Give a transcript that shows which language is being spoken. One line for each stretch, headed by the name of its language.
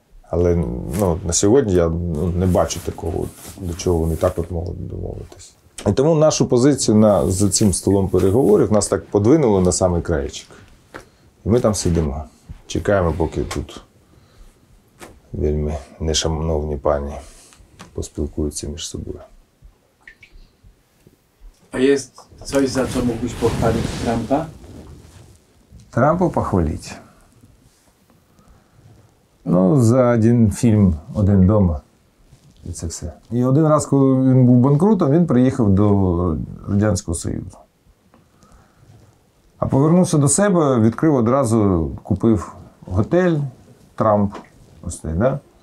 Ukrainian: Але ну, на сьогодні я не бачу такого, до чого вони так от можуть домовитися. І тому нашу позицію за цим столом переговорів нас так подвинуло на самий краєчик. І ми там сидимо. Чекаємо, поки тут вельми нешановні пані поспілкуються між собою.
Polish: A jest coś, za co mógłbyś pochwalić Trumpa?
Ukrainian: Трампа похвалити? Ну, за один фільм «Один дома». І це все. І один раз, коли він був банкрутом, він приїхав до Радянського Союзу. А повернувся до себе, відкрив одразу, купив готель Трамп. Ось цей, да?